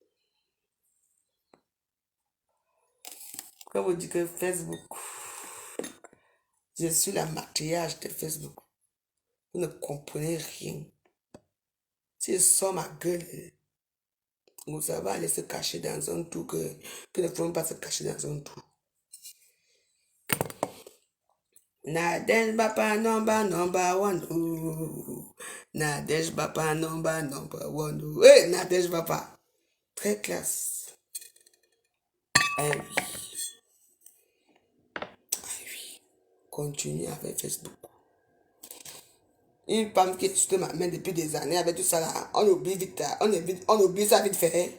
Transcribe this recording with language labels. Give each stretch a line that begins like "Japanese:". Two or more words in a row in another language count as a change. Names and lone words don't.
French: Quand vous dites que Facebook, je suis la maquillage de Facebook. Vous ne comprenez rien. Si je sors ma gueule, vous savez aller se cacher dans un trou que ne faut pas se cacher dans un trou. Nadège Bapa
English: number one.
French: Nadège Bapa
English: number one.
French: Hey, Nadège Bapa. Très classe. Ah oui. Continue avec Facebook. Une femme qui est sous ma main depuis des années avec tout ça là, on oublie vite, on oublie ça vite fait.